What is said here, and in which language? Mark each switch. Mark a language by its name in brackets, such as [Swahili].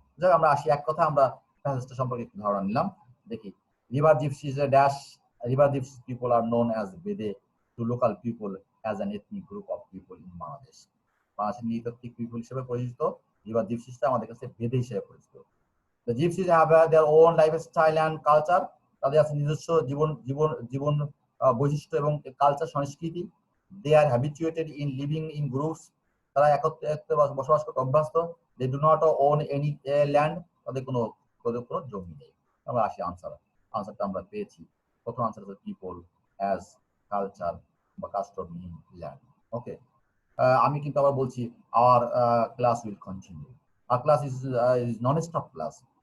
[Bangla] যাক, আমরা আসি এক কথা আমরা প্যাসেজটা সম্পর্কে একটু ধারণা নিলাম। দেখি [English] River gypsies dash river gypsies people are known as Bede to local people as an ethnic group of people in Bangladesh. [Bangla] বাংলাদেশের নৃতাত্ত্বিক পিপল হিসেবে পরিচিত রিভার জিপসিসটা আমাদের কাছে বেদে হিসেবে পরিচিত। [English] The gypsies have their own lifestyle and culture, [Bangla] তাদের আছে নিজস্ব জীবন বৈশিষ্ট্য এবং কালচার সংস্কৃতি। [English] They are habituated in living in groups, [Bangla] তারা একত্রে বসবাস করতে অভ্যস্ত। [English] They do not own any land, [Bangla] তাদের কোনো জমি নেই। আমরা আসি আনসারটা আমরা পেয়েছি। প্রথম আনসার হচ্ছে পিপল অ্যাজ কালচার বা কাস্টম ইন ল্যান্ড। [English] okay, [Bangla] আমি কিন্তু আবার বলছি [English] Our class will continue, our class is non stop class.